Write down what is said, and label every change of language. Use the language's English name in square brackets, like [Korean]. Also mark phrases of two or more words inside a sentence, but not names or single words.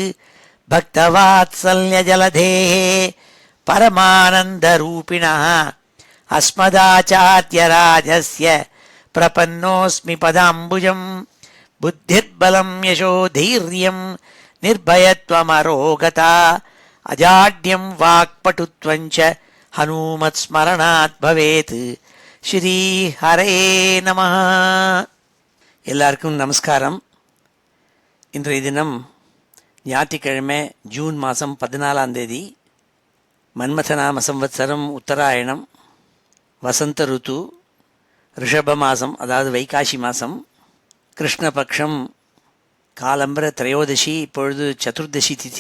[Sanskrit] भक्तवात्सल्यजलधेः परमानन्दरूपिणः अस्मदाचार्यराजस्य प्रपन्नोऽस्मि पदाम्बुजं। बुद्धिर्बलं यशोधैर्यं निर्भयत्वमरोगता अजाड्यं वाक्पटुत्वं च हनुमत्स्मरणात् भवेत्। श्री हरये नमः. [Tamil] எல்லாருக்கும் நமஸ்காரம். இன்றைய தினம் ஞாயிற்றுக்கிழமை ஜூன் மாதம் 14ஆம் தேதி. மன்மதநாம சம்வத்சரம் உத்தராயணம், வசந்த ருத்து, ரிஷப மாதம், அதாவது வைகாசி மாதம், கிருஷ்ணபக்ஷம், காலம்பர திரையோதசி, இப்பொழுது சதுர்தசி திதி.